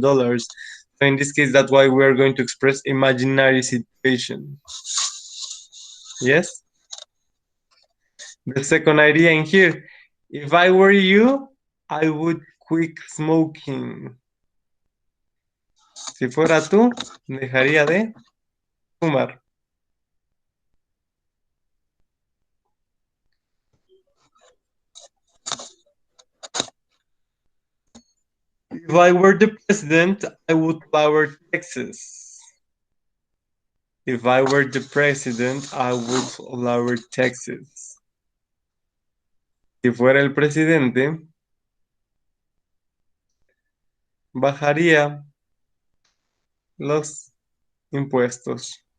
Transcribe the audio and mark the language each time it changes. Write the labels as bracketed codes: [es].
[en] So in this case, that's why we're going to express imaginary situation. Yes? The second idea in here, if I were you, I would quit smoking. [es] Si fuera tú, dejaría de fumar. [en] If I were the president, I would lower taxes. If I were the president, I would lower taxes. [es] Si fuera el presidente, bajaría los impuestos.